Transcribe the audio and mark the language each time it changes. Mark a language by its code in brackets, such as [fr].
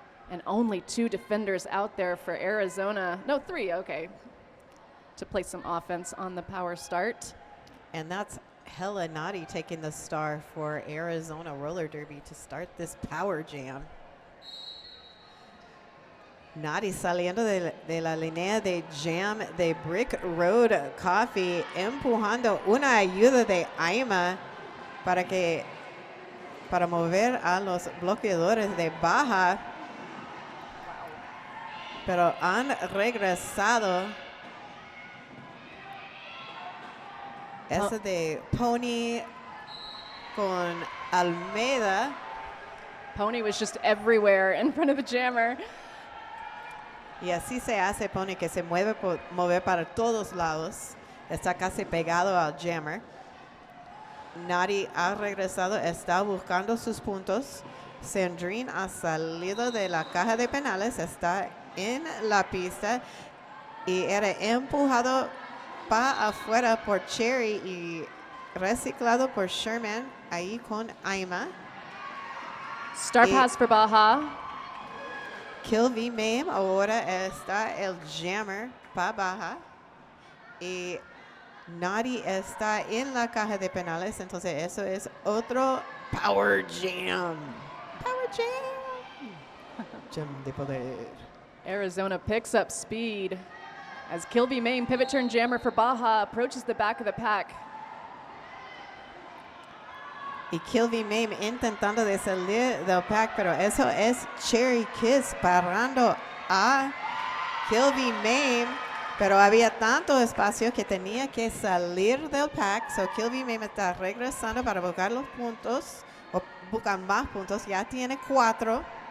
[en] And only 2 defenders out there for Arizona. No, 3, okay. To play some offense on the power start. And that's Hella Naughty taking the star for Arizona Roller Derby to start this power jam. [es] Naughty saliendo de la línea de jam de Brick Road Coffee, empujando una ayuda de Aima para mover a los bloqueadores de Baja. Pero han regresado. Ese de Pony con Almeida. [en] Pony was just everywhere in front of the jammer. [es] Y así se hace Pony, que se mueve para todos lados. Está casi pegado al jammer. Nari ha regresado, está buscando sus puntos. Sandrine ha salido de la caja de penales, está en la pista y era empujado para afuera por Cherry y reciclado por Sherman ahí con Aima. [en] Star pass for Baja. [es] Kill V Mame, ahora está el jammer para Baja. Y Naughty está en la caja de penales, entonces eso es otro Power Jam. Power Jam. Jam de poder. [en] Arizona picks up speed as Kilby Main pivot turn jammer for Baja approaches the back of the pack. [es] Y Kilby Mame intentando de salir del pack, pero eso es Cherry Kiss parando a Kilby Mame, pero había tanto espacio que tenía que salir del pack, so Kilby Mame está regresando para buscar los puntos, o buscar más puntos, ya tiene 4.